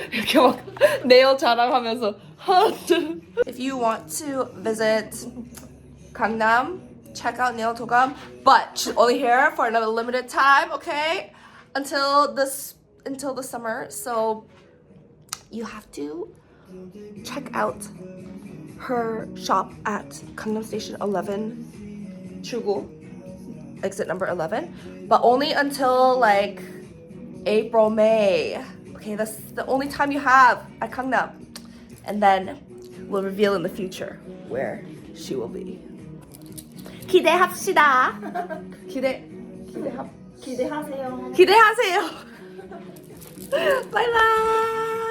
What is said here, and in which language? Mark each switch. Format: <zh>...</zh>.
<ko>이렇게 막 네일 자랑하면서 하트.</ko> <en>If you want to visit Gangnam, check out Nail Togam, but she's only here for another limited time, okay? Until the summer, so you have to check out her shop at Gangnam Station 11, Chugu, exit number 11, but only until like April, May. Okay, that's the only time you have at Gangnam, and then we'll reveal in the future where she will be.</en> <ko>기대합시다. 기대하세요. 기대하세요. 바이바이.</ko>